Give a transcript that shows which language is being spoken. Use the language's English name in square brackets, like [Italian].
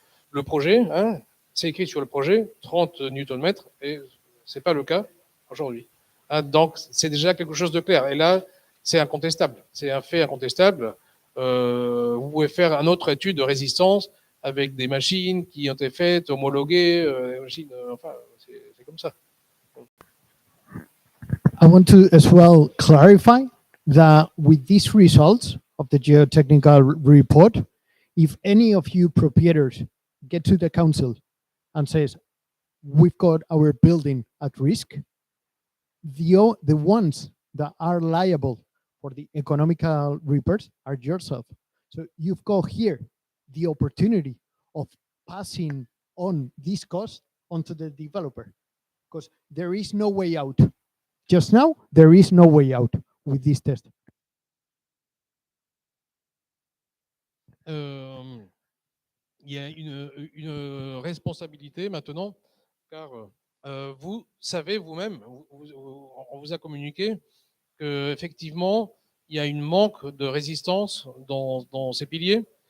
[French] le projet, hein, c'est écrit sur le projet, 30 Nm, et c'est pas le cas aujourd'hui. Hein, donc, c'est déjà quelque chose de clair. Et là, c'est incontestable. C'est un fait incontestable. Vous pouvez faire une autre étude de résistance avec des machines qui ont été faites, homologuées, des machines, enfin, c'est comme ça. [English] I want to as well clarify that with these results of the geotechnical report, if any of you proprietors get to the council and says, we've got our building at risk, the ones that are liable for the economical repairs are yourself. So you've got here the opportunity of passing on this cost onto the developer, because there is no way out. Just now, there is no way out with this test. [French] Il y a une responsabilité maintenant, car vous savez vous-même, on vous a communiqué qu'effectivement, il y a une manque de résistance dans ces piliers.